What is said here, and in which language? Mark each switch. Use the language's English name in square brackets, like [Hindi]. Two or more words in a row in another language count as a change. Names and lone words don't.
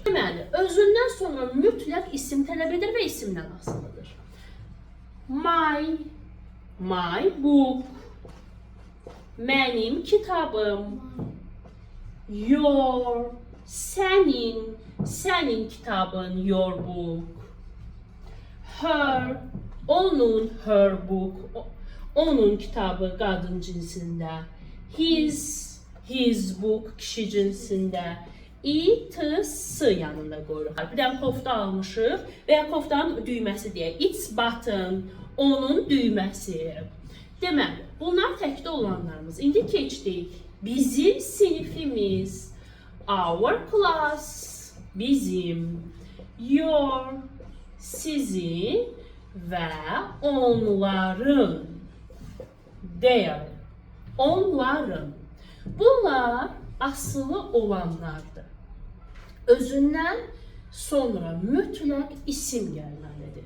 [Azerbaijani] Deməli, özündən sonra mütləq isim tələb edir və isimdən asılıdır. [English] My book. [Azerbaijani] Mənim kitabım. Your. Sənin kitabın. [English] Your book. Her. Her book. [Azerbaijani] Onun kitabı qadın cinsində. [English] His book [Azerbaijani] kişi cinsində. It-sı yanında qoyuruq. Bir dənə kofta almışıq və ya koftanın düyməsi deyək. [English] Its button, [Azerbaijani] onun düyməsi. Deməli, bunlar təkdə olanlarımız. İndi keçdik. Bizim sinifimiz. [English] Our class, bizim. Your, [Azerbaijani] sizin və onların. Their, onların. Bunlar asılı olanlardır. Özündən sonra mütləq isim gəlməlidir.